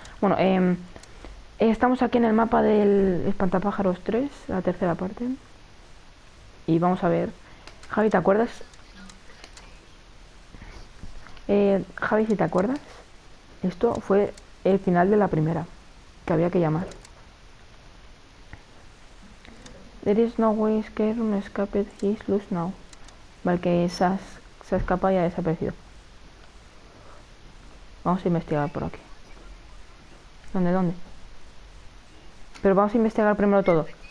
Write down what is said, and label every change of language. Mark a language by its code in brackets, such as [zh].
[es] Bueno, estamos aquí en el mapa del Espantapájaros 3, la tercera parte. Y vamos a ver. Javi, ¿te acuerdas? Javi, si te acuerdas, esto fue el final de la primera, que había que llamar. [en] There is no way Scarecrow escaped, he is loose now. [es] Vale, que se ha escapado y ha desaparecido. Vamos a investigar por aquí. ¿Dónde? Pero vamos a investigar primero todo.